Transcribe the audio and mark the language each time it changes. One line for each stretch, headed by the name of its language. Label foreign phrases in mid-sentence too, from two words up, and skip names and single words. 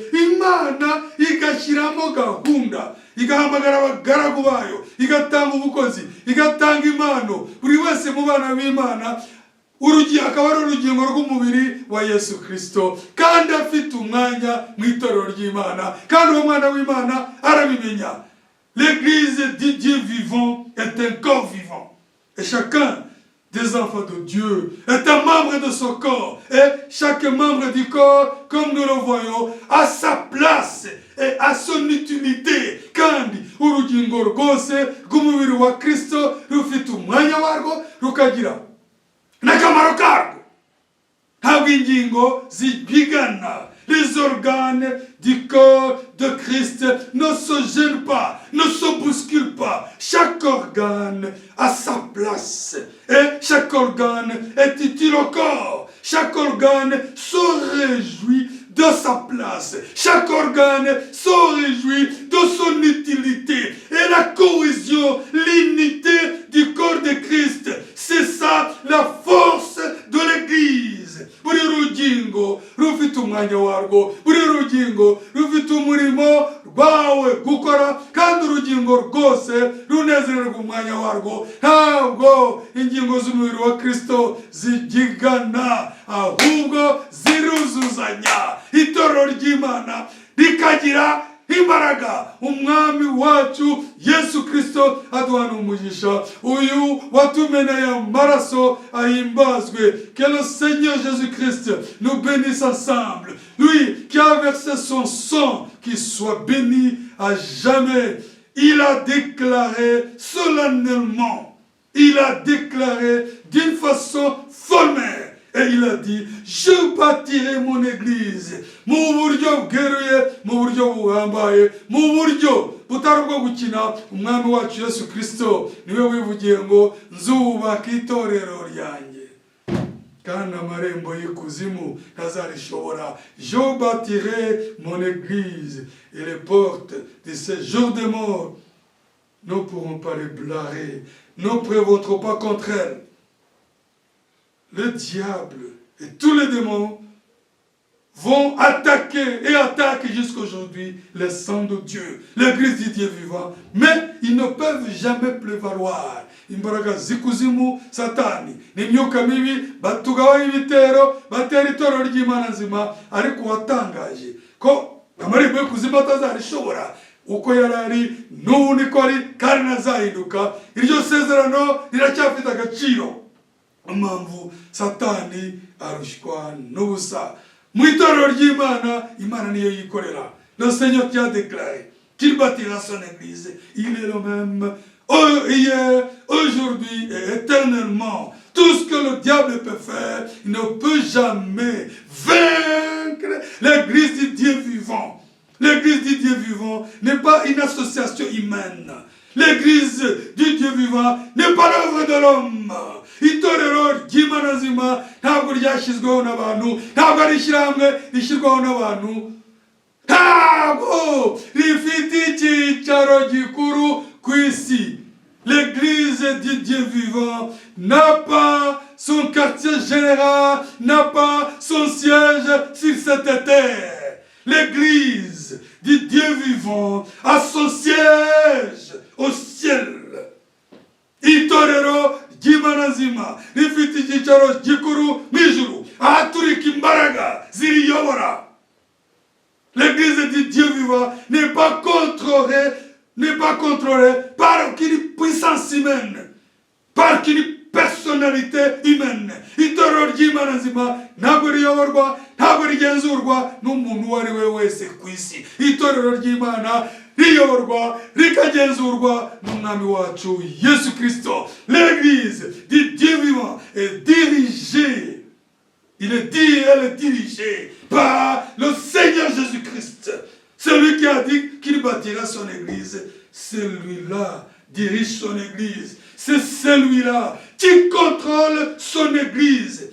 Kinyarwanda: Imana igashyiramo gahunda, igahamagara abagaragu bayo, igatanga ubukozi, igatanga impano. Buri wese mu bana b'Imana akaba ari urugingo rw'umubiri wa Yesu Kristo, kandi afite umwanya mu itorero ry'Imana, kandi uwo mwana w'Imana arabimenya.
French: L'église du Dieu vivant est un corps vivant, et chacun des enfants de Dieu est un membre de son corps, et chaque membre du corps, comme nous le voyons, a sa place et a son utilité.
Kinyarwanda: Kandi urugingo rwose rw'umubiri wa Kristo rufite umwanya warwo, rukagira n'akamaro karwo. Ntabwo ingingo zibigana.
French: Les organes du corps de Christ ne se gênent pas, ne se bousculent pas. Chaque organe a sa place et chaque organe est utile au corps. Chaque organe se réjouit de sa place. Chaque organe se réjouit de son utilité. Et la cohésion, l'unité du corps de Christ, c'est ça la force de l'Église.
Kinyarwanda: Buri rugingo rufite umwanya warwo, buri rugingo rufite umurimo rwawe gukora, kandi urugingo rwose runezererwa umwanya warwo. Ntabwo ingingo z'umubiri wa Kristo zigigana, ahubwo ziruzuzanya. Itorero ry'Imana rikagira imbaraga. Umwami wacu Yesu Kristo aduhana umugisha. Uyu watumeneye amaraso ahimbazwe.
French: Que le Seigneur Jésus-Christ nous bénisse ensemble. Lui qui a versé son sang, qu'il soit béni à jamais. Il a déclaré solennellement, il a déclaré d'une façon formelle. Et il a dit, je bâtirai mon église.
Kinyarwanda: Mu buryo bweruye, mu buryo buhambaye, mu buryo butari ubwo gukina. Umwami wacu Yesu Kristo niwe wivugiye ngo nzubaka itorero ryanjye, kandi amarembo y'ikuzimu ntazarishobora.
French: Je bâtirai mon église et les portes de ces jours de mort ne pourront pas les blarer, ne prévaudront pas contre elles. Le diable et tous les démons vont attaquer et attaquent jusqu'aujourd'hui les saints de Dieu, l'église du Dieu vivant, mais ils ne peuvent jamais prévaloir.
Kinyarwanda: Imbaraga zikuzimu satani n'imyuka mibi batugaho ibitero batera itorero ry'Imana nzima, ariko watangaje ko amarembo y'ikuzimu atazarishobora. uko yari ari n'ubu niko ari kandi ntazahinduka. Iryo sezerano riracyafite agaciro. Impamvu Satani arushywa n'ubusa. Mu itorero ry'Imana, Imana niyo yikorera.
French: Le Seigneur qui a déclaré qu'il bâtira son église, il est le même hier, aujourd'hui et éternellement. Tout ce que le diable peut faire, il ne peut jamais vaincre l'église du Dieu vivant. L'église du Dieu vivant n'est pas une association humaine. L'église du Dieu vivant n'est pas l'œuvre de l'homme.
Kinyarwanda: Itorero ry'Imana nzima ntabwo ryashyizweho n'abantu, ntabwo ari ishyirahamwe rishyirwaho n'abantu, ntabwo rifite icyicaro gikuru ku isi.
French: L'église du Dieu vivant n'a pas son quartier général, n'a pas son siège sur cette terre. L'église du Dieu vivant a son siège au ciel.
Kinyarwanda: Itorero ry'Imana nzima rifite icyicaro gikuru mu ijuru, ahaturika imbaraga ziriyobora.
French: L'église du Dieu vivant n'est pas contrôlée par une puissance humaine, par une personnalité humaine.
Kinyarwanda: Itorero ry'Imana nzima ntabwo riyoborwa, ntabwo rigenzurwa n'umuntu uwo ari we wese ku isi. Itorero ry'Imana riyoborwa, rikagenzurwa n'umwami wacu Yesu Kristo.
French: L'église du Dieu vivant est dirigée. Elle est dirigée par le Seigneur Jésus-Christ. Celui qui a dit qu'il bâtira son église, celui-là dirige son église. C'est celui-là qui contrôle son église.